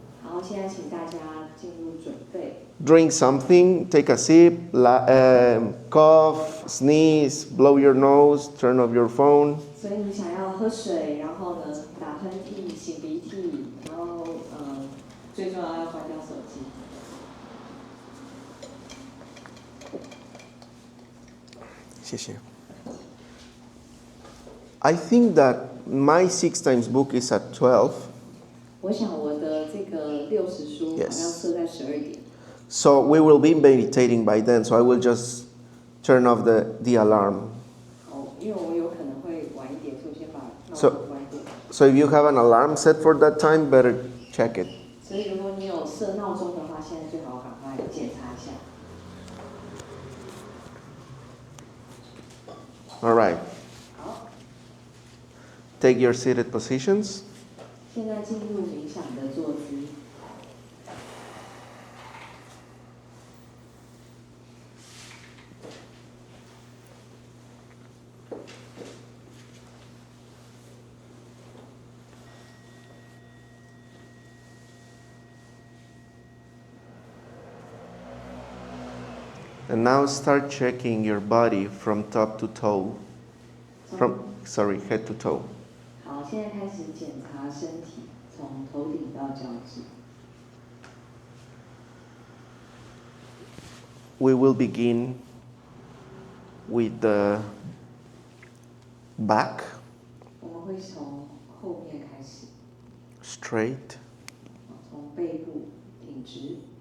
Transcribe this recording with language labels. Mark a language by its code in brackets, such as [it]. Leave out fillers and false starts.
[zh] 好，现在请大家进入准备。 [en] Drink something, take a sip, cough, sneeze, blow your nose, turn off your phone. [zh] 所以你想要喝水，然后呢打喷嚏、擤鼻涕，然后最重要要关掉手机。谢谢. [en] I think that my 6 times book is at 12. [zh] 我想我的这个60书好像 [en] Yes. [zh] 设在12点。 [en] So we will be meditating by then, so I will just turn off the alarm. [zh] 哦，因为我有可能会晚一点，所以我先把闹 [en] So- [zh] 钟关掉。 [en] So if you have an alarm set for that time, better check it. [zh] 所以如果你有设闹钟的话，现在最好赶快检查一下。 [en] All right. [zh] 好， [en] Take your seated positions. [zh] 现在进入冥想的坐姿。 [en] Now And now start checking your body from top to toe. Head to toe. [zh] 好，现在开始检查身体，从头顶到脚趾。 [en] We will begin with the back, [zh] 我们会从后面开始， [en] straight, [zh] 从背部挺直，